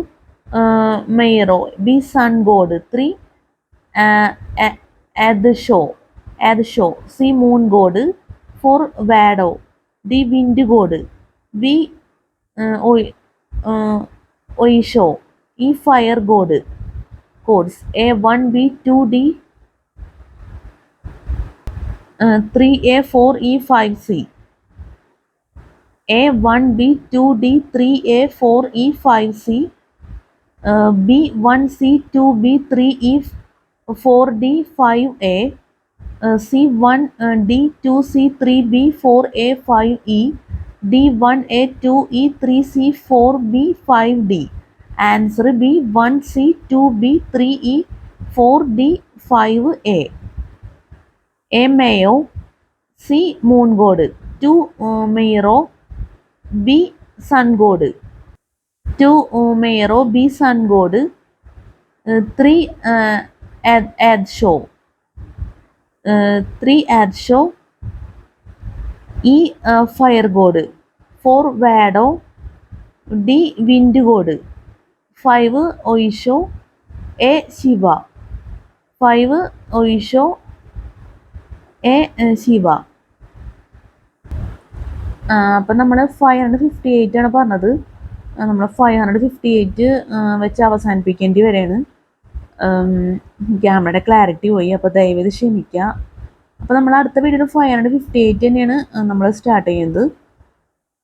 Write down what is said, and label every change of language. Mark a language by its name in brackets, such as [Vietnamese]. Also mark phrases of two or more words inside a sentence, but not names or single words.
[English] Mayro. B. Sun God. 3. Adsho. C. Moon God. 4. Vado. D. Wind God. B. Oisho. E. Fire God. Codes A. 1B 2D 3A 4E 5C. A. 1B 2D 3A 4E 5C. B. 1C 2B 3E 4D 5A. C. 1D 2C 3B 4A 5E. D. 1A 2E 3C 4B 5D. Answer B. 1C 2B 3E 4D 5A. A. Mayo. C. Moon God. 2. Mayro. B. Sun God. 2. Mayro. B. Sun God. 3. Adsho. 3. Adsho. E. Fire God. 4. Vado. D. Wind God. 5. Oisho. A. Shiva. 5. Oisho. A. Shiva. [Malayalam] അപ്പം നമ്മൾ 558 ആണ് പറഞ്ഞത്. നമ്മൾ 558 വെച്ച് അവസാനിപ്പിക്കേണ്ടി വരെയാണ്. ക്യാമറയുടെ ക്ലാരിറ്റി പോയി, അപ്പോൾ ദയവേത് ക്ഷമിക്കുക. അപ്പോൾ നമ്മൾ അടുത്ത വീഡിയോയിൽ 558 തന്നെയാണ് നമ്മൾ സ്റ്റാർട്ട് ചെയ്യുന്നത്.